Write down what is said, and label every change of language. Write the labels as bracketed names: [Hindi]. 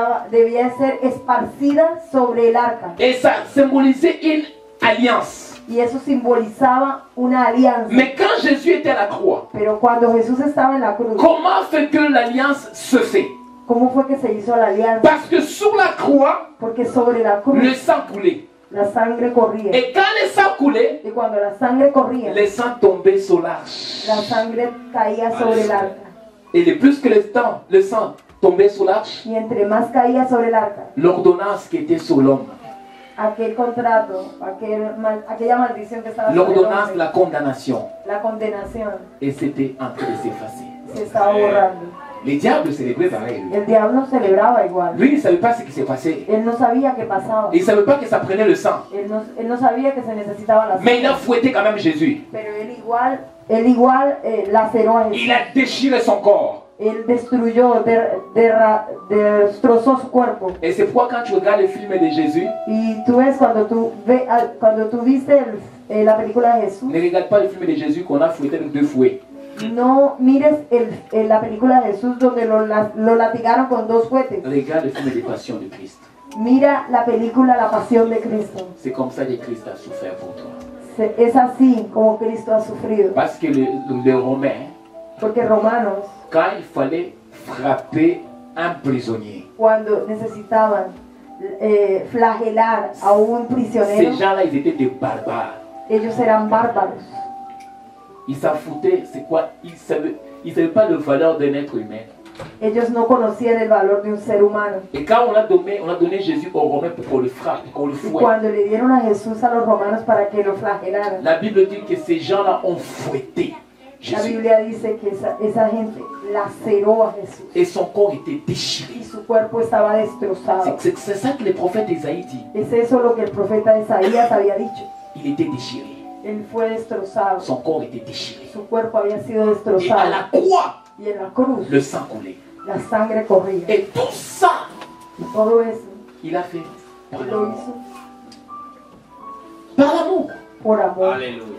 [Spanish] Debía ser esparcida sobre el arca. [French] Et ça symbolisait une alliance. [Spanish] Y eso simbolizaba una alianza. [French] Mais quand Jésus était à la croix, [Spanish] Pero cuando Jesús estaba en la cruz, [French] comment fait que l'alliance se fait? [Spanish] ¿cómo fue que se hizo la alianza? [French] Parce que sur la croix, [Spanish] Porque sobre la [French] le [Spanish] cruz [French] sang coulait. [Spanish] la sangre corría. [French] Et quand le sang coulait, [Spanish] Y cuando la sangre corría, [French] le sang tombait sur l'arche. [Spanish] la sangre caía sobre el arca. [French] Et de plus que le sang tombait sur l'arche, [Spanish] Y entre más caía sobre el arca, [French] l'ordonnance qui était sur l'homme, [Spanish] aquel contrato, aquella maldición que estaba sobre el [French] l'ordonnance de [Spanish] hombre, [French] la condamnation, [Spanish] la condenación, [French] et c'était en train de s'effacer. [Spanish] se estaba borrando. [French] Les diables célébraient pareil. [Spanish] El diablo celebraba igual. [French] Lui, il ne savait pas ce qui s'est passé. [Spanish] Él no sabía qué pasaba. [French] Il ne savait pas que ça prenait le sang. [Spanish] Él no sabía que se necesitaba la [French] Mais il a [Spanish] sangre. [French] fouetté quand même Jésus. [Spanish] Pero él igual laceró a [French] Il [Spanish] Jesús. [French] a déchiré son corps. [Spanish] Él destruyó, destrozó su cuerpo. [French] Et c'est pourquoi quand tu regardes le film de Jésus, [Spanish] Y tú ves cuando tú viste la película de Jesús, [French] ne regarde pas le film de Jésus qu'on a fouetté avec 2 fouets. [Spanish] no mires la película de Jesús donde lo latigaron con 2 fuetes. [French] Regarde le film des passions de Christ. [Spanish] Mira la película La Pasión de Cristo. [French] C'est comme ça que Christ a souffert pour toi. [Spanish] Es así como Cristo ha sufrido. [French] Parce que les Romains, [Spanish] Porque Romanos, [French] quand il fallait frapper un prisonnier, [Spanish] cuando necesitaban flagelar a un [French] ces [Spanish] prisionero, [French] gens-là, ils étaient des barbares. [Spanish] ellos eran bárbaros. [French] Ils s'en foutaient, c'est quoi? Ils savaient pas la valeur d'un être humain. [Spanish] Ellos no conocían el valor de un ser humano. [French] Et quand on a donné Jésus aux Romains pour qu'on le frappe, pour qu'on le [Spanish] Y [French] fouette, [Spanish] cuando le dieron a Jesús a los romanos para que lo flagelaran, [French] la Bible dit que ces gens-là ont fouetté [Spanish] la [French] Jésus. [Spanish] Biblia dice que esa gente laceró a Jesús [French] Et son corps était déchiré. [Spanish] y su cuerpo estaba destrozado. [French] C'est ça que le prophète Isaïe dit. [Spanish] Es eso lo que el profeta Isaías había dicho. [French] Il était déchiré. [Spanish] Él fue destrozado, [French] Son corps était déchiré. [Spanish] su cuerpo había sido [French] Et à [Spanish] destrozado [French] la croix, [Spanish] y en la cruz [French] le sang coulait. [Spanish] la sangre corría. [French] Et tout ça, [Spanish] Y todo eso [French] il a fait par [Spanish] lo [French] l'amour. [Spanish] hizo [French] Par l'amour. [Spanish] por amor, Aleluya.